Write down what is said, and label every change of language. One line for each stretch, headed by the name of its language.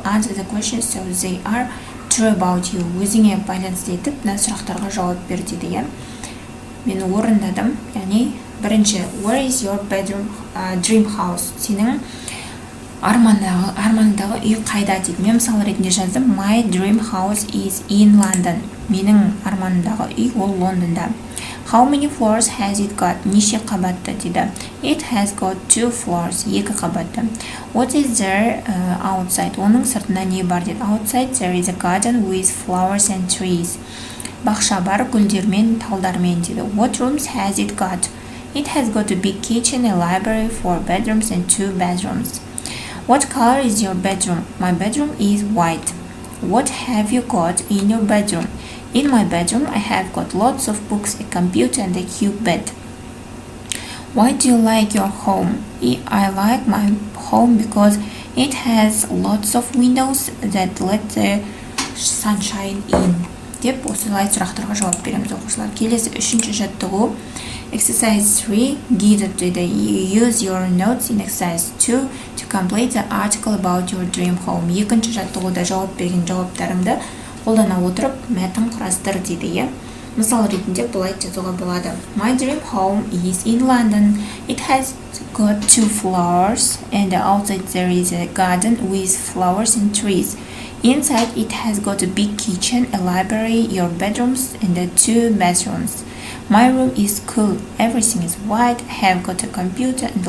English: Answer the questions so they are true about you.
Kazakh: Өзіңе байланысты етіп, мына сұрақтарға жауап бер дейді. Мен орындадым, яғни бірінші
English: Where is your bedroom dream house?
Kazakh: Сенің армандағы үй қайда дейді. Мен мысалы ретінде жаздым.
English: My dream house is in London.
Kazakh: Менің арманымдағы үй ол Лондонда.
English: How many floors has it got?
Kazakh: Неше қабатты дейді.
English: It has got 2 floors.
Kazakh: 2 қабатты.
English: What is there outside?
Kazakh: Оның сыртында не бар дейді.
English: Outside there is a garden with flowers and trees.
Kazakh: Бақша бар, гүлдермен, талдармен дейді.
English: What rooms has it got? It has got a big kitchen, a library, 4 bedrooms and 2 bathrooms. What color is your bedroom? My bedroom is white. What have you got in your bedroom? In my bedroom, I have got lots of books, a computer, and a cube bed. Why do you like your home? I like my home because it has lots of windows that let the sunshine in.
Kazakh: Деп осылай сұрақтарға жауап береміз оқушылар. Келесі үшінші жаттығу
English: exercise 3 guided
Kazakh: дейді.
English: Use your notes in exercise 2 to complete the article about your dream home.
Kazakh: Екінші жаттығуда жауап берген жауаптарыңды қолдана отырып мәтін құрастыр дейді. Мысал ретінде былай жазуға болады.
English: My dream home is in London. It has got 2 floors and outside there is a garden with flowers and trees. Inside, it has got a big kitchen, a library, your bedrooms, and 2 bathrooms. My room is cool. Everything is white. I have got a computer and a